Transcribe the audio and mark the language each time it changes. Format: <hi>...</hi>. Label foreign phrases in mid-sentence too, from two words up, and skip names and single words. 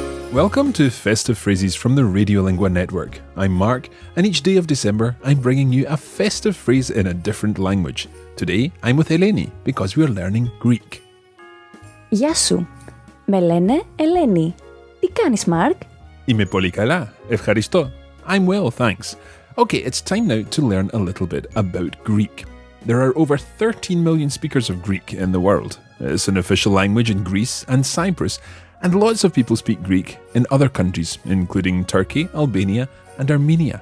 <en>Welcome to Festive Phrases from the Radiolingua Network. I'm Mark, and each day of December I'm bringing you a festive phrase in a different language. Today I'm with Hellenic because we're learning Greek.</en> <el>Yasou. Με λένε Ελένη. Τι κάνεις, Mark? Είμαι πολύ καλά. Ευχαριστώ.</el> <en>I'm well, thanks. Okay, it's time now to learn a little bit about Greek. There are over 13 million speakers of Greek in the world. It's an official language in Greece and Cyprus, and lots of people speak Greek in other countries, including Turkey, Albania, and Armenia.</en>